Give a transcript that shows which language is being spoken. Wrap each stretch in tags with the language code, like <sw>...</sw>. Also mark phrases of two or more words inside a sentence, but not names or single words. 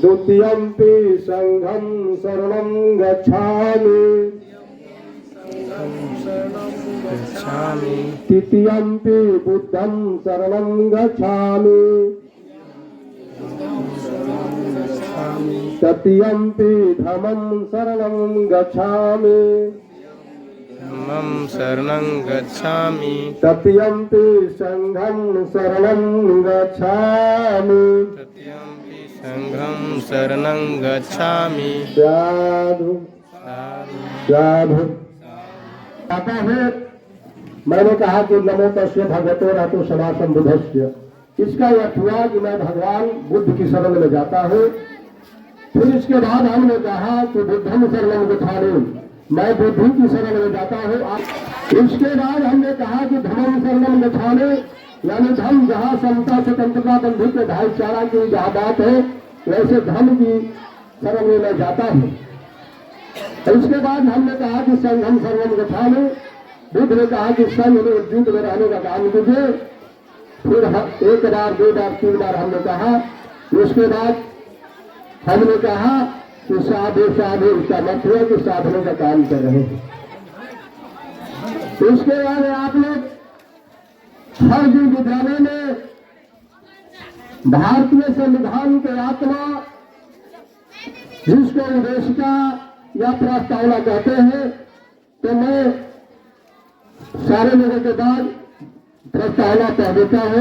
<pi>द्वितीयंपि संघं शरणं गच्छामि, तृतीयंपि बुद्धं शरणं गच्छामि, तृतीयंपि धम्मं शरणं गच्छामि, धम्मं शरणं गच्छामि तत्यंपि संघं शरणं गच्छामि तत्यंपि संघं शरणं गच्छामि साधु साधु साधु।</pi> <hi>आता है मैंने कहा कि</hi> <pi>नमो तस्य भगवतो रतो सदा संबुद्धस्य,</pi> <hi>इसका यह हुआ कि मैं भगवान बुद्ध की शरण में जाता हूँ। फिर इसके बाद हमने कहा कि</hi> <pi>बुद्धम शरणं गच्छामि,</pi> <hi>मैं बुद्धि की शरण में जाता हूँ। इसके बाद हमने कहा कि</hi> <pi>धर्म शरणं गच्छामि,</pi> <hi>यानी धर्म जहाँ समता स्वतंत्रता बंधुत्व भाईचारा की जहाँ बात है, वैसे धर्म की शरण में मैं जाता हूँ। इसके बाद हमने कहा कि</hi> <pi>संघम शरणं गच्छामि,</pi> <hi>बुद्ध ने कहा कि संघ में एकजुट में रहने का काम कीजिए। फिर एक बार, दो बार, तीन बार हमने कहा। उसके बाद हमने कहा कि</hi> <pi>साधु साधु,</pi> <hi>इसका मतलब है कि साधने का काम कर रहे हैं। इसके बाद आप लोग हर दिन विद्यालय में भारतीय संविधान के आत्मा, जिसको उद्देशिका या प्रस्तावना कहते हैं, तो मैं सारे लोगों के बाद प्रस्तावना कह देता हूँ।</hi>